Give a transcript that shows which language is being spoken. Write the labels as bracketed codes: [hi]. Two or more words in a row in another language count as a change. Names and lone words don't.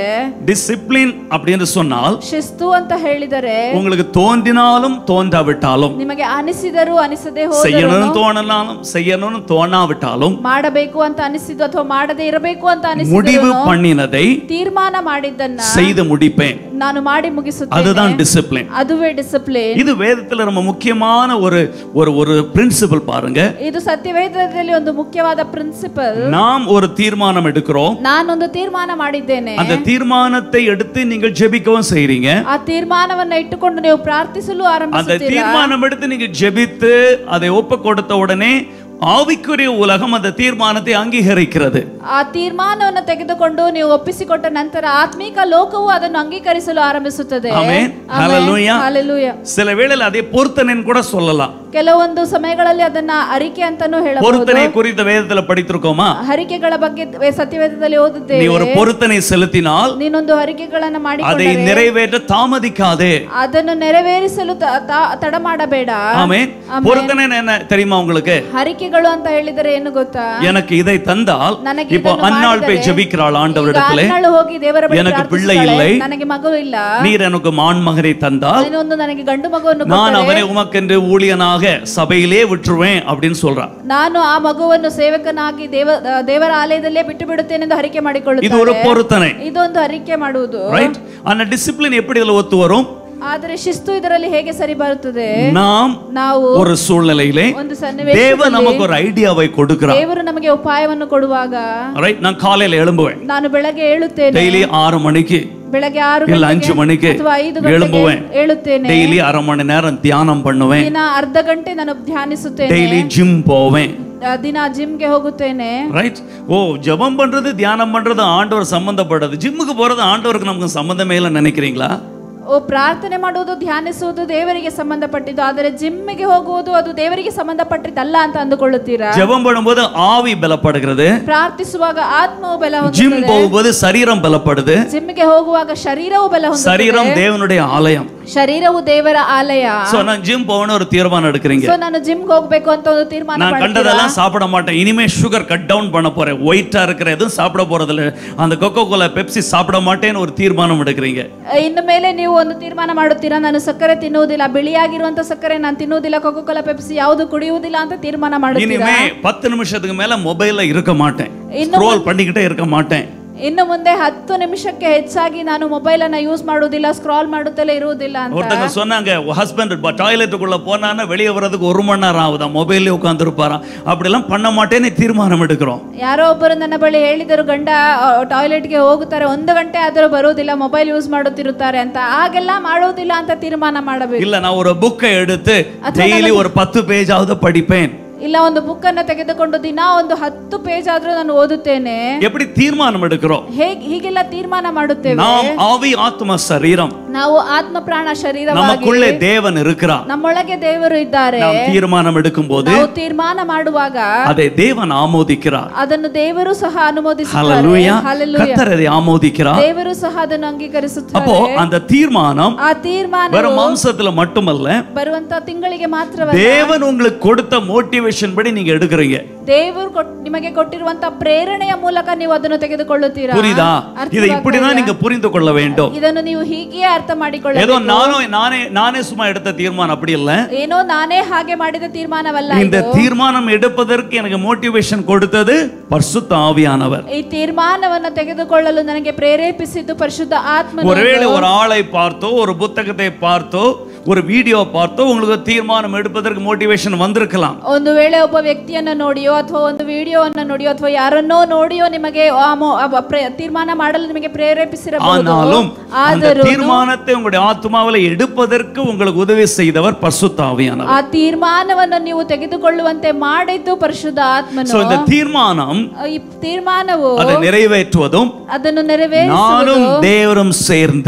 [ta] டிசிப்ளின் அப்படி என்று சொன்னால், [kn] ಶಿಸ್ತು ಅಂತ ಹೇಳಿದರೆ [ta] உங்களுக்கு தோன்றினாலும் தோன்றாவிட்டாலும், [kn] ನಿಮಗೆ ಅನಿಸಿದರೂ ಅನಿಸದೆ ಹೋದರೂ, [ta] செய்யணும்னு தோணலாலும் செய்யணும்னு தோணாவிட்டாலும், [kn] ಮಾಡಬೇಕು ಅಂತ ಅನಿಸಿದ್ದು ಅಥವಾ ಮಾಡದೇ ಇರಬೇಕು ಅಂತ [ta] முடிவு [kn] ಅನಿಸಿದ್ದು, [ta] பண்ணினதை [kn] ತೀರ್ಮಾನ ಮಾಡಿದ್ದನ್ನ [ta] செய்து முடிப்பேன். [kn] ನಾನು ಮಾಡಿ ಮುಗಿಸುತ್ತೇನೆ. [ta] அதுதான் டிசிப்ளின். [kn] ಅದುವೇ ಡಿಸಿಪ್ಲಿನ್. [ta] இது வேதத்துல ரொம்ப முக்கியமான ஒரு பிரின்சிபல் பாருங்க. [kn] ಇದು ಸತ್ಯವೇದದಲ್ಲಿ ಒಂದು ಮುಖ್ಯವಾದ ಪ್ರಿನ್ಸಿಪಲ್. [ta] நாம் ஒரு தீர்மானம் எடுக்கிறோம். [kn] ನಾನೊಂದು ತೀರ್ಮಾನ ಮಾಡಿದ್ದೇನೆ. [ta] அந்த தீர்மானத்தை எடுத்து நீங்கள் ஜெபிக்கவும் செய்றீங்க. [kn] ಆ ತೀರ್ಮಾನವನ್ನು ಇಟ್ಟುಕೊಂಡು ನೀವು ಪ್ರಾರ್ಥಿಸಲು [ta] அந்த [kn] ಆರಂಭಿಸುತ್ತೀರಾ. [ta] தீர்மானம் எடுத்து நீங்க ஜெபித்து அதை ஒப்பு கொடுத்த உடனே ஆவிக்குரிய உலகம் அந்த தீர்மானத்தை அங்கீகரிக்கிறது. [kn] ಆ ತೀರ್ಮಾನವನ್ನು ತೆಗೆದುಕೊಂಡು ನೀವು ಒಪ್ಪಿಸಿಕೊಟ್ಟ ನಂತರ ಆತ್ಮಿಕ ಲೋಕವು ಅದನ್ನು ಅಂಗೀಕರಿಸಲು ಆರಂಭಿಸುತ್ತದೆ. ಆಮೆನ್. ಹalleluya. ಹalleluya. [ta] சில வேளையில அதை பொருத்தனைன்னு கூட சொல்லலாம். [kn] ಕೆಲವೊಂದು ಸಮಯಗಳಲ್ಲಿ ಅದನ್ನ ಅರಿಕೆ ಅಂತಾನೂ ಹೇಳಬಹುದು. [ta] பொருத்தனை குறித்த வேதத்துல படித்திருக்கோமா? [kn] ಹರಿಕೆಗಳ ಬಗ್ಗೆ ಸತ್ಯವೇದದಲ್ಲಿ ಓದಿದ್ದೇವೆ. [ta] நீ ஒரு பொருத்தனை செலுத்தினால் [kn] ನೀನೊಂದು ಹರಿಕೆಗಳನ್ನು [ta] அதை [kn] ಮಾಡಿಕೊಂಡರೆ [ta] நிறைவேற்ற தாமதிக்காதே. [kn] ಅದನ್ನು ನೆರವೇರಿಸಲು ತಡ ಮಾಡಬೇಡ. [ta] ஆமென். பொருத்தனை என்ன தெரியுமா உங்களுக்கு? [kn] ಹರಿಕೆಗಳು ಅಂತ ಹೇಳಿದರೆ ಏನು ಗೊತ್ತಾ? [ta] எனக்கு இதை தந்தால் [kn] ನನಗೆ [ta] இப்போ அன்னாள் போய் ஜெபிக்கிறாள் ஆண்டவரிடத்திலே, [kn] ಅನ್ನಾಳು ಹೋಗಿ ದೇವರ ಬಳಿ [ta] எனக்கு பிள்ளை இல்லை, [kn] ನನಗೆ ಮಗು ಇಲ್ಲ, [ta] நீர் எனக்கு மான் மகனை தந்தால் [kn] ನೀನೊಂದು ನನಗೆ ಗಂಡು ಮಗುವನ್ನು [ta] நான் [kn] ಕೊಟ್ಟರೆ [ta] அவரை உமக்கென்று ஊழியனாக சபையிலே விட்டுருவேன் அப்படின்னு சொல்றான். [kn] ನಾನು ಆ ಮಗುವನ್ನು ಸೇವಕನಾಗಿ ದೇವರ ಆಲಯದಲ್ಲೇ ಬಿಟ್ಟು ಬಿಡುತ್ತೇನೆ ಎಂದು ಹರಿಕೆ ಮಾಡಿಕೊಳ್ಳುತ್ತಾರೆ. [ta] இது ஒரு பொருத்தனை. [kn] ಇದೊಂದು ಹರಿಕೆ ಮಾಡುವುದು. [ta] ரைட். ஆனா டிசிப்ளின் எப்படி இதுல ஒத்து வரும்? [kn] ಆದರೆ ಶಿಸ್ತು ಇದರಲ್ಲಿ ಹೇಗೆ ಸರಿ ಬರುತ್ತದೆ? [ta] ನಾವು ஒரு சூழ்நிலையிலே [kn] ಒಂದು [ta] தேவன் [kn] ಸನ್ನಿವೇಶದಲ್ಲಿ [ta] நமக்கு ஒரு ಐಡಿಯಾவை கொடுக்கிறார். [kn] ದೇವರು ನಮಗೆ ಉಪಾಯವನ್ನು ಕೊಡುವಾಗ, [ta] ரைட், நான் காலையில எழும்புவேன். [kn] ನಾನು ಬೆಳಗ್ಗೆ ಏಳುತ್ತೇನೆ. [ta] டெய்லி 6 மணிக்கு [kn] ಬೆಳಗ್ಗೆ 6 [ta] இல்ல 5 மணிக்கு [kn] ಅಥವಾ 5 ಗಂಟೆಗೆ [ta] எழும்புவேன். [kn] ಏಳುತ್ತೇನೆ. [ta] டெய்லி அரை மணி நேரம் தியானம் பண்ணுவேன். [kn] ದಿನ ಅರ್ಧ ಗಂಟೆ ನಾನು ಧ್ಯಾನಿಸುತ್ತೇನೆ. [ta] டெய்லி ஜிம் போவேன். [kn] ದಿನ ಜಿಮ್ಗೆ ಹೋಗುತ್ತೇನೆ. [ta] ரைட். ஓ, ஜெபம் பண்றது தியானம் பண்றது ஆண்டவர் சம்பந்தப்பட்டது. ஜிம்முக்கு போறது ஆண்டவருக்கு நமக்கு சம்பந்தமே இல்ல நினைக்கிறீங்களா? [kn] ಪ್ರಾರ್ಥನೆ ಮಾಡುವುದು ಧ್ಯಾನಿಸುವುದು ದೇವರಿಗೆ ಸಂಬಂಧಪಟ್ಟಿದ್ದು, ಆದರೆ ಜಿಮ್ಮಿಗೆ ಹೋಗುವುದು ಅದು ದೇವರಿಗೆ ಸಂಬಂಧಪಟ್ಟಿದ್ದಲ್ಲ ಅಂತ ಅಂದುಕೊಳ್ಳುತ್ತೀರಾ? [ta] ஜெபம் பண்ணும்போது ஆவி பலப்படுகிறது, [kn] ಪ್ರಾರ್ಥಿಸುವಾಗ ಆತ್ಮವು ಬಲ [ta] ஜிம் [kn] ಹೊಂದುತ್ತದೆ, [ta] போகும்போது சரீரம் பலப்படுது. [kn] ಜಿಮ್ಮಿಗೆ ಹೋಗುವಾಗ ಶರೀರವು ಬಲ ಹೊಂದುತ್ತದೆ, [ta] சரீரம் தேவனுடைய ஆலயம். [kn] ಶರೀರವು ದೇವರ ಆಲಯ. [ta] சோ நான் ஜிம் போகணும் ஒரு தீர்மானம் எடுக்கிறீங்க. [kn] ಸೋ ನಾನು ಜಿಮ್ಗೆ ಹೋಗ್ಬೇಕು ಅಂತ ಒಂದು ತೀರ್ಮಾನ [ta] நான் [kn] ಮಾಡ್ತೀರಾ? [ta] கண்டதெல்லாம் சாப்பிட மாட்டேன், இனிமே [en] sugar cut down [ta] பண்ண போறேன், ஒயிட்டா இருக்கிற எதுவும் சாப்பிட போறதில்ல, அந்த கொக்கோ கோலா பெப்சி சாப்பிட மாட்டேன்னு ஒரு தீர்மானம் எடுக்கிறீங்க. [kn] ಇನ್ನು ಮೇಲೆ ನೀವು ಒಂದು ತೀರ್ಮಾನ ಮಾಡುತ್ತೀರಾ, ನಾನು ಸಕ್ಕರೆ ತಿನ್ನುವುದಿಲ್ಲ, ಬಿಳಿಯಾಗಿರುವಂತ ಸಕ್ಕರೆ ನಾನು ತಿನ್ನುವುದಿಲ್ಲ, ಕೊಕೊ ಕೋಲಾ ಪೆಪ್ಸಿ ಯಾವುದು ಕುಡಿಯುವುದಿಲ್ಲ ಅಂತ ತೀರ್ಮಾನ ಮಾಡುತ್ತೀರಾ? [ta] இனிமே 10 நிமிஷத்துக்கு மேல மொபைல்ல இருக்க மாட்டேன், ஸ்க்ரோல் பண்ணிக்கிட்டே இருக்க மாட்டேன். ಇನ್ನು ಮುಂದೆ 10 ನಿಮಿಷಕ್ಕೆ ಹೆಚ್ಚಾಗಿ ನಾನು ಮೊಬೈಲ್ ಅನ್ನ ಯೂಸ್ ಮಾಡುವುದಿಲ್ಲ, ಸ್ಕ್ರಾಲ್ ಮಾಡುತ್ತಲೇ ಇರುವುದಿಲ್ಲ ಅಂತ. ஒருத்தங்க சொன்னாங்க, ஹஸ்பண்ட் டாய்லெட்டுக்குள்ள போனானா வெளியே வரதுக்கு 1 மணி நேரம் ஆகுதா, மொபைல்ல உட்கார்ந்திருப்பாராம். அப்படிலாம் பண்ண மாட்டேன்னு தீர்மானம் எடுக்கிறோம். [kn] ಯಾರೋ ಒಬ್ಬರು ನನ್ನ ಬಳಿ ಹೇಳಿದರು, ಗಂಡ ಟಾಯ್ಲೆಟ್ಗೆ ಹೋಗುತ್ತಾರೆ 1 ಗಂಟೆ ಆದರೂ ಬರುವುದಿಲ್ಲ, [en] mobile use [kn] ಮಾಡುತ್ತಿರುತ್ತಾರೆ ಅಂತ. ಹಾಗೆಲ್ಲ ಮಾಡುವುದಿಲ್ಲ ಅಂತ ತೀರ್ಮಾನ ಮಾಡಬೇಕು. [ta] இல்ல நான் ஒரு புக்கை எடுத்து டெய்லி ஒரு 10 பேஜ் ஆவது படிப்பேன். [kn] ಇಲ್ಲ ಒಂದು ಬುಕ್ ಅನ್ನು ತೆಗೆದುಕೊಂಡು ದಿನ ಒಂದು 10 ಪೇಜ್ ಆದ್ರೂ ನಾನು ಓದುತ್ತೇನೆ. [ta] எப்படி தீர்மானம் எடுக்கிறோம்? [kn] ಹೀಗೆಲ್ಲ ತೀರ್ಮಾನ ಮಾಡುತ್ತೇವೆ. [ta] நாம் ஆவி ஆத்ம சரீரம், [kn] ನಾವು ಆತ್ಮ ಪ್ರಾಣ ಶರೀರವಾಗಿ [ta] நமக்குள்ளே தேவன் இருக்கிறார், [kn] ನಮ್ಮೊಳಗೆ ದೇವರು ಇದ್ದಾರೆ. [ta] நாம் தீர்மானம் எடுக்கும்போது [kn] ನಾವು ತೀರ್ಮಾನ ಮಾಡುವಾಗ [ta] அதை தேவன் ஆமோதிக்கிறார். [kn] ಅದನ್ನು ದೇವರು ಸಹ ಅನುಮೋದಿಸುತ್ತಾರೆ. [ta] ஹல்லேலூயா. [kn] ಹಲ್ಲೆಲೂಯಾ. [ta] கர்த்தர் அதை ஆமோதிக்கிறார். [kn] ದೇವರು ಸಹ ಅದನ್ನು ಅಂಗೀಕರಿಸುತ್ತಾರೆ. [ta] அப்போ அந்த தீர்மானம் [kn] ಆ ತೀರ್ಮಾನ [ta] வெறும் மாம்சத்துல மட்டுமல்ல, [kn] ಬರುವಂತ ತಿಂಗಳಿಗೆ ಮಾತ್ರವಲ್ಲ, [ta] தேவன் உங்களுக்கு கொடுத்த மோட்டிவேஷன் படி நீங்க எடுக்கிறீங்க. [kn] ದೇವರು ನಿಮಗೆ ಕೊಟ್ಟಿರುವಂತ ಪ್ರೇರಣೆಯ ಮೂಲಕ ನೀವು ಅದನ್ನು ತೆಗೆದುಕೊಳ್ಳುತ್ತೀರಾ? [ta] புரியுதா? இதை இப்படிதான் நீங்க புரிந்து கொள்ள வேண்டும். [kn] ಇದನ್ನು ನೀವು ಹೀಗೆ ಅರ್ಥ ಮಾಡಿಕೊಳ್ಳಬೇಕು. [ta] ஏதோ நானே சும்மா எடுத்த தீர்மானம் அப்படி இல்ல. [kn] ಏನೋ ನಾನೇ ಹಾಗೆ ಮಾಡಿದ ತೀರ್ಮಾನವಲ್ಲ. [ta] இந்த தீர்மானம் எடுப்பதற்கு எனக்கு மோட்டிவேஷன் கொடுத்தது பரிசுத்த ஆவியானவர். [kn] ಈ ತೀರ್ಮಾನವನ್ನು ತೆಗೆದುಕೊಳ್ಳಲು ನನಗೆ ಪ್ರೇರೇಪಿಸಿದ್ದು ಪರಿಶುದ್ಧ ಆತ್ಮನು. [ta] ஒருவேளை ஒரு ஆளை பார்த்தோ, ஒரு புத்தகத்தை பார்த்தோ, ஒரு வீடியோ பார்த்தோ உங்களுக்கு தீர்மானம் எடுப்பதற்கு மோட்டிவேஷன் வந்திருக்கலாம். [kn] ಒಂದು ವೇಳೆ ಒಬ್ಬ ವ್ಯಕ್ತಿಯನ್ನು ನೋಡಿಯೋ ಅಥವಾ ಒಂದು ವಿಡಿಯೋವನ್ನು ನೋಡಿಯೋ ಅಥವಾ ಯಾರನ್ನೋ ನೋಡಿಯೋ ನಿಮಗೆ ತೀರ್ಮಾನ ಮಾಡಲು ನಿಮಗೆ ಪ್ರೇರೇಪಿಸಿರಬಹುದು. [ta] ஆனாலும் தீர்மானத்தை உங்களுடைய ஆத்மாவிலே எடுப்பதற்கு உங்களுக்கு உதவி செய்தவர் பரிசுத்த ஆவியானவர். [kn] ಆ ತೀರ್ಮಾನವನ್ನು ನೀವು ತೆಗೆದುಕೊಳ್ಳುವಂತೆ ಮಾಡಿದ್ದು ಪರಿಶುದ್ಧ ಆತ್ಮನು. [ta] சோ இந்த தீர்மானம், [kn] ಈ ತೀರ್ಮಾನವು [ta] அதை நிறைவேற்றுவதும் [kn] ಅದನ್ನು ನೆರವೇರಿಸುವುದು [ta] நானும் தேவரும் சேர்ந்து,